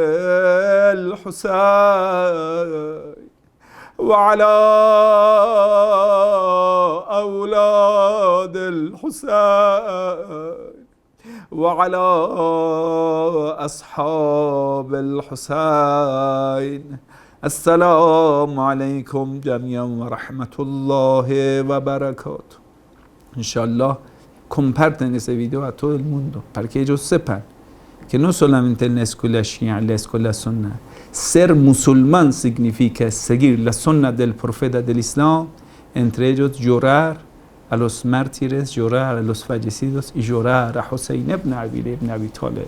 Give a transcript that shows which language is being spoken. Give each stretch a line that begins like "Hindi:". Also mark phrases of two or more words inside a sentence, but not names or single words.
Arabic: الحسين وعلى أولاد الحسين وعلى أصحاب الحسين السلام عليكم جميعا ورحمة الله وبركاته.
Spanish: Inshallah, comparten ese video a todo el mundo para que ellos sepan que no solamente en la escuela Shia, en la escuela Sunna, ser musulmán significa seguir la Sunna del profeta del Islam, entre ellos llorar a los mártires, llorar a los fallecidos y llorar a Hussein ibn Abi Talib.